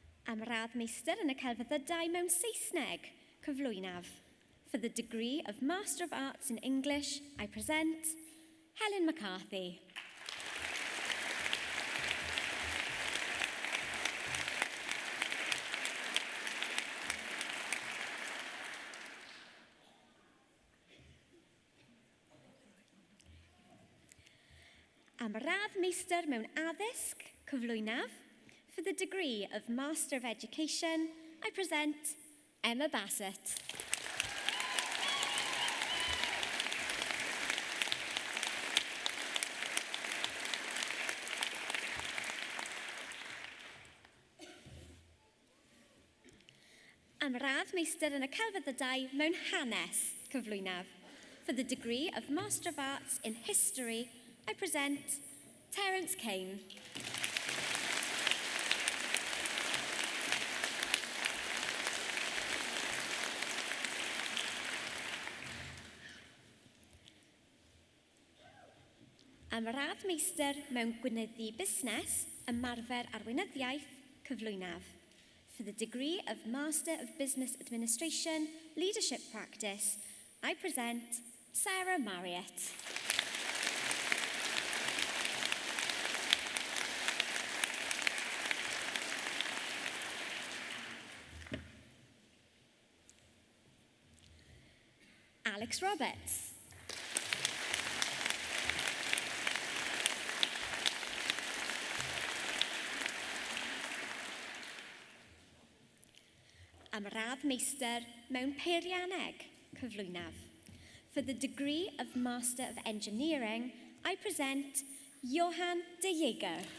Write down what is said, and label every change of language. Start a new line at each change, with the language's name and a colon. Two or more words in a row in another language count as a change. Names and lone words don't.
Welsh: Am radd meistr yn y celfyddydau mewn Saesneg, cyflwynaf.
English: For the degree of Master of Arts in English, I present Helen McCarthy.
Welsh: Am radd meistr mewn addysg, cyflwynaf.
English: For the degree of Master of Education, I present Emma Bassett.
Welsh: Am radd meistr yn y celfyddydau mewn hanes, cyflwynaf.
English: For the degree of Master of Arts in History, I present Terence Kane.
Welsh: Am radd meistr mewn gwynyddu busnes, ymarfer arweinyddiaeth, cyflwynaf.
English: For the degree of Master of Business Administration, Leadership Practice, I present Sarah Marriott. Alex Roberts.
Welsh: Am radd meistr mewn peirianneg, cyflwynaf.
English: For the degree of Master of Engineering, I present Johan de Jager.